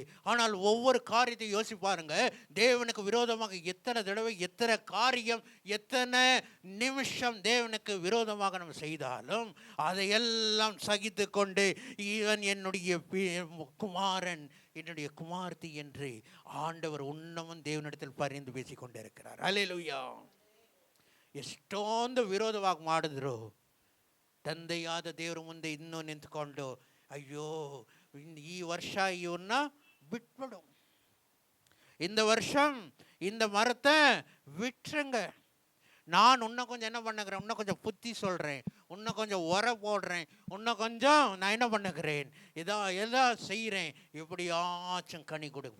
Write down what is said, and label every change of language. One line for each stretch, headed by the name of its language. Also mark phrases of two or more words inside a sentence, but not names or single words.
Tamil: ஆனால் ஒவ்வொரு காரியத்தையும் யோசிப்பாருங்க. தேவனுக்கு விரோதமாக எத்தனை தடவை, எத்தனை காரியம், எத்தனை நிமிஷம் தேவனுக்கு விரோதமாக நம்ம செய்தாலும் அதையெல்லாம் சகித்து கொண்டு, இவன் என்னுடைய குமாரன், என்னுடைய குமார்த்தி என்று ஆண்டவர் உன்னமும் தேவனிடத்தில் பரிந்து பேசி கொண்டிருக்கிறார். அல்லேலூயா.
Kannada: ಎಷ್ಟೊಂದು ವಿರೋಧವಾಗಿ ಮಾಡಿದ್ರು, ತಂದೆಯಾದ ದೇವರ ಮುಂದೆ ಇನ್ನೂ ನಿಂತ್ಕೊಂಡು, ಅಯ್ಯೋ ಈ ವರ್ಷ ಇವನ್ನ ಬಿಟ್ಬಿಡು,
Tamil: இந்த வருஷம் இந்த மரத்தை விட்டுருங்க, நான் இன்னும் கொஞ்சம் என்ன பண்ணுகிறேன், இன்னும் கொஞ்சம் புத்தி சொல்கிறேன், இன்னும் கொஞ்சம் உர போடுறேன், இன்னும் கொஞ்சம் நான் என்ன பண்ணுகிறேன், எல்லாம் செய்கிறேன், எப்படியாச்சும் கனி கொடுப்பா.